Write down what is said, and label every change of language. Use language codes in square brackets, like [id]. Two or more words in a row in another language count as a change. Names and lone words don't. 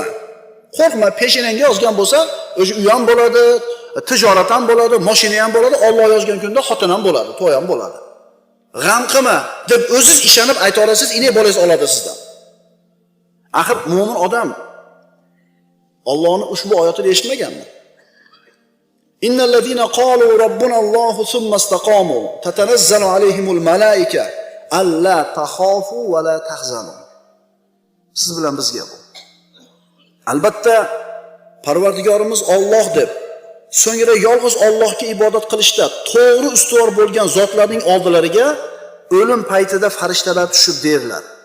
[uz] Qo'rqma, peshinangga yozgan bo'lsa, o'sha uy ham bo'ladi, tijorat ham bo'ladi, mashina ham bo'ladi, Alloh yozgan kunda xotin ham bo'ladi, to'y ham bo'ladi. g'am qilma deb o'ziz ishonib ayta olasiz, inek bolangiz oladi sizdan. Axir mo'min odam Allohning ushbu oyatini eshitmaganmi? [ar] إن الذين قالوا ربنا الله ثم استقاموا تتنزل عليهم الملائكة ألا تخافوا ولا تحزنوا. [uz] Siz bilan bizga bu. Albatta Parvardigorimiz Alloh deb, so'ngra yolg'iz Allohga ibodat qilishda to'g'ri ustuvor bo'lgan zotlarning oldilariga o'lim paytida farishtalar tushib derlar.